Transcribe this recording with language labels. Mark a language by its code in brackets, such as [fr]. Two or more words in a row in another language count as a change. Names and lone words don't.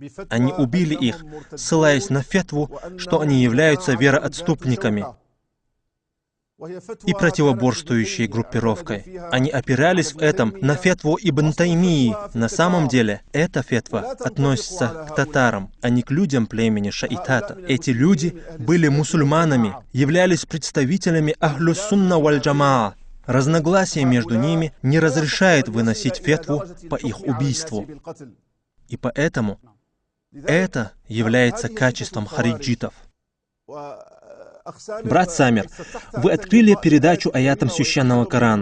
[ru] Они убили их, ссылаясь на фетву, что они являются вероотступниками и противоборствующей группировкой. Они опирались в этом на фетву Ибн Таймии. На самом деле, эта фетва относится к татарам, а не к людям племени Шаитата. Эти люди были мусульманами, являлись представителями Ахлюс-Сунна валь-Джамаа. Разногласие между ними не разрешает выносить фетву по их убийству. И поэтому это является качеством хариджитов. Брат Самир, вы открыли передачу аятам Священного Корана.